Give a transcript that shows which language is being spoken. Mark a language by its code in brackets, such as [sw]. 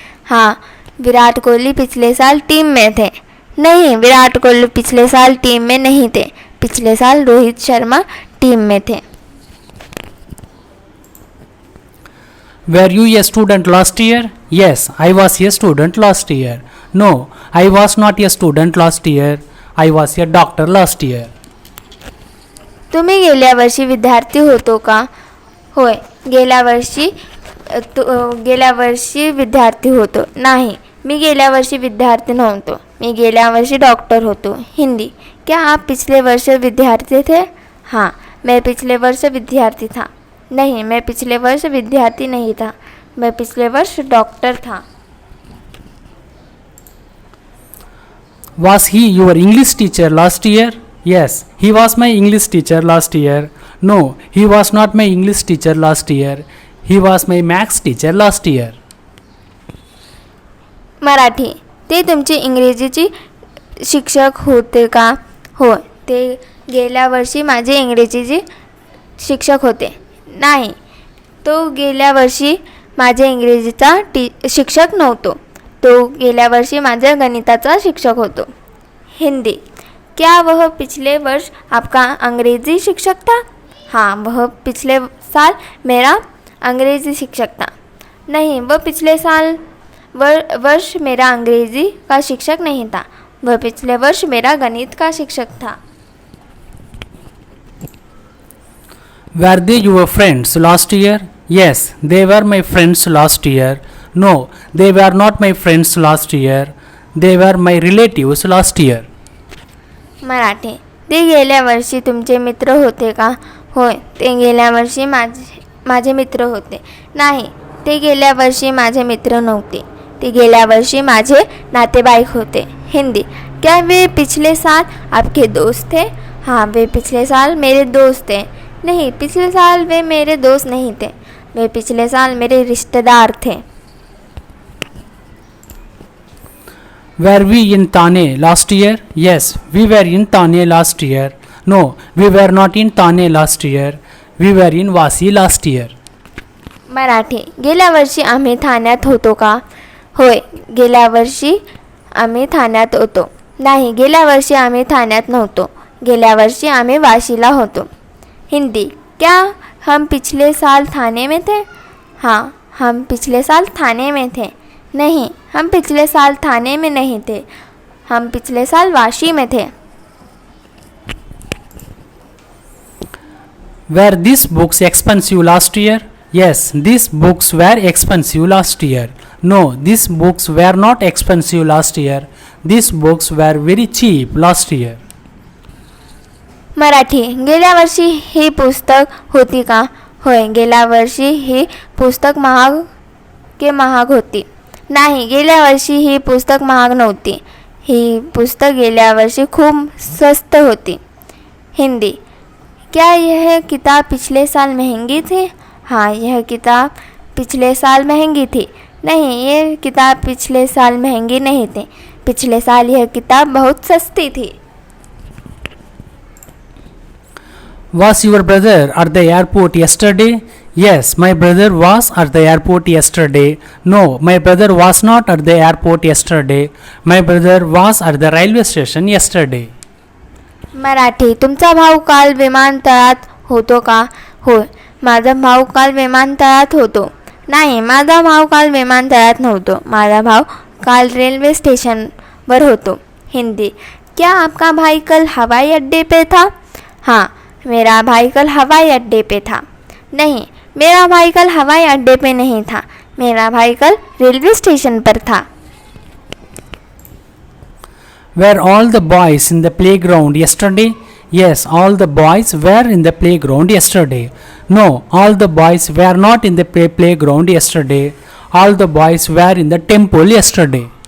[hi] हाँ, विराट कोहली पिछले साल टीम में थे. नहीं, विराट कोहली पिछले साल टीम में नहीं थे. पिछले साल रोहित शर्मा टीम में थे. [en] Were you a student last year? Yes, I was a student last year. No, I was not a student last year. I was a doctor last year. [mr] तुम्ही गेल्या वर्षी विद्यार्थी होतो का? होय, गेल्या वर्षी विद्यार्थी होतो. नाही, मी गेल्या वर्षी विद्यार्थी नव्हतो. मी गेल्या वर्षी डॉक्टर होतो. [hi] हिंदी. क्या आप पिछले वर्ष विद्यार्थी थे? हाँ, मैं पिछले वर्ष विद्यार्थी था. नहीं, मैं पिछले वर्ष विद्यार्थी नहीं था. मैं पिछले वर्ष डॉक्टर था. [en] Was he your English teacher last year? Yes, he was my English teacher last year. No, he was not my English teacher last year. He was my maths teacher last year. [mr] Marathi. ते तुमचे इंग्रजीचे शिक्षक होते का? हो, ते गेल्या वर्षी माझे इंग्रजीचे शिक्षक होते. नाही, तो गेल्या वर्षी माझे इंग्रजीचा शिक्षक नव्हतो. तो गेल्या वर्षी माझ्या गणिताचा शिक्षक होतो. [hi] हिंदी. क्या वह पिछले वर्ष आपका अंग्रेजी शिक्षक था? हाँ, वह पिछले साल मेरा अंग्रेजी शिक्षक था. नहीं, वह पिछले साल वर्ष मेरा अंग्रेजी का शिक्षक नहीं था. वह पिछले वर्ष मेरा गणित का शिक्षक था. [en] Were they your friends last year? Yes, they were my friends last year. No, they were not my friends last year. They were my relatives last year. [mr] Marathi. ते गेल्या वर्षी तुमचे मित्र होते का? होय, ते गेल्या वर्षी माझे मित्र होते. नाही, ते गेल्या वर्षी माझे मित्र नव्हते. ते गेल्या वर्षी माझे नातेवाईक होते. [hi] हिंदी. क्या वे पिछले साल आपके दोस्त थे? हाँ, वे पिछले साल मेरे दोस्त थे. नहीं, पिछले साल वे मेरे दोस्त नहीं थे. वे पिछले साल मेरे रिश्तेदार थे. [en] Were we in Thane last year? Yes, we were in Thane last year. No, we were not in Thane last year. We were in Vasi last year. [mr] Marathi. गेल्या वर्षी आम्ही ठाण्यात होतो का? होय, गेल्या वर्षी आम्ही ठाण्यात होतो. नाही, गेल्या वर्षी आम्ही ठाण्यात नव्हतो. गेल्या वर्षी आम्ही वाशीला होतो. [hi] हिंदी. क्या हम पिछले साल थाने में थे. हाँ, हम पिछले साल थाने में थे. नहीं, हम पिछले साल थाने में नहीं थे. हम पिछले साल वाशी में थे. [en] Were these books expensive last year? Yes, these books were expensive last year. No, these books were not expensive last year. These books were very cheap last year. [mr] Marathi. गेल्या वर्षी ही पुस्तक होती का? होय, गेल्या वर्षी ही पुस्तक महाग होती. नाही, गेल्या वर्षी ही पुस्तक महाग नव्हती. ही पुस्तक गेल्या वर्षी खूप स्वस्त होती. [hi] हिंदी. क्या यह किताब पिछले साल महंगी थी? हाँ, यह किताब पिछले साल महंगी थी. नहीं, ये किताब पिछले साल महंगी नहीं थी. पिछले साल यह किताब बहुत सस्ती थी. [en] Was your brother at the airport yesterday? Yes, my brother was at the airport yesterday. No, my brother was not at the airport yesterday. My brother was at the railway station yesterday. [mr] Marathi. तुमचा भाऊ काल विमानतळात होतो का? होय, माझा भाऊ काल विमानतळात होतो. नाही, माझा भाऊ काल विमानतळात नव्हतो. माझा भाऊ काल रेल्वे स्टेशनवर होतो. [hi] हिंदी. क्या आपका भाई कल हवाई अड्डे पे था? हाँ, मेरा भाई कल हवाई अड्डे पे था. नहीं, मेरा भाई कल हवाई अड्डे पे नहीं था. मेरा भाई कल रेलवे स्टेशन पर था. [en] Were all the boys in the playground yesterday? Yes, all the boys were in the playground yesterday. No, all the boys were not in the playground yesterday. All the boys were in the temple yesterday.